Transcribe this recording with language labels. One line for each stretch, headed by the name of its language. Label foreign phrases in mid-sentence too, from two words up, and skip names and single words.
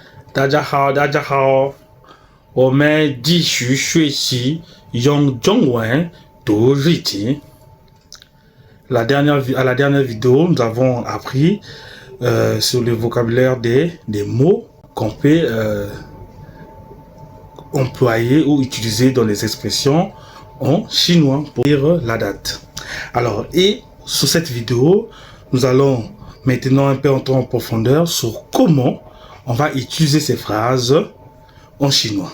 Chinese: 大家好，大家好，我们继续学习用中文读日记。
French: À la dernière vidéo, nous avons appris sur le vocabulaire des mots qu'on peut employer ou utiliser dans les expressions en chinois pour dire la date. Alors, et sur cette vidéo, nous allons maintenant un peu entrer en profondeur sur comment on va utiliser ces phrases en chinois.